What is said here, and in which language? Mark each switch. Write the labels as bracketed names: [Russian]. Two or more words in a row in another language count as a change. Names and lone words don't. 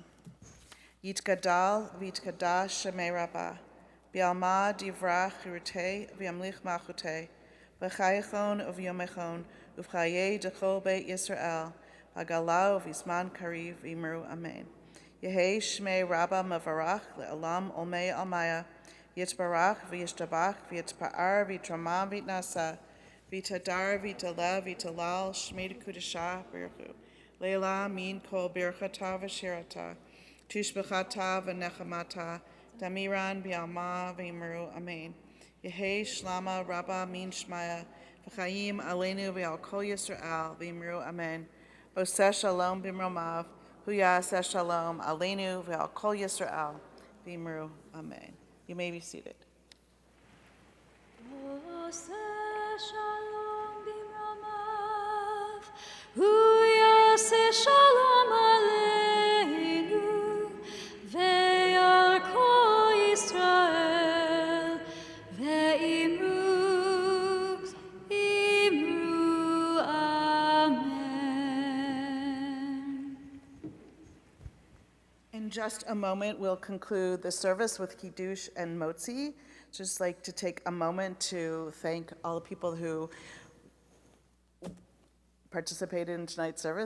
[Aramaic] יתגדל ויתקדש שמה רבא, בעלמא די ברא כרעותה וימליך מלכותה, בחייכון וביומיכון, ובחיי דכל בית ישראל, בעגלא ובזמן קריב ואמרו אמן. יהא שמה רבא מברך לעלם עלמי עלמיא, יתברך וישתבח ויתפאר ויתרומם ויתנשא, ויתהדר, ויתעלה, ויתהלל, שמה דקודשא, בריך, לעלא, מן כל ברכתא, ושירתא, תשבחתא, ונחמתא, דאמירן, בעלמא, ואמרו, אמן. יהא שלמא, רבא, מן שמיא, וחיים, עלינו, ועל כל ישראל, ואמרו, אמן. [Hebrew] עושה שלום, במרומיו, הוא יעשה שלום, עלינו, ועל כל ישראל, ואמרו, Amen. [English] You may be seated. [Hebrew] שלום במרומיו, הוא יעשה שלום עלינו, ועל כל ישראל, ואמרו אמן. [English] In just a moment, we'll conclude the service with Kiddush and Motzi. Just like to take a moment to thank all the people who participated in tonight's service.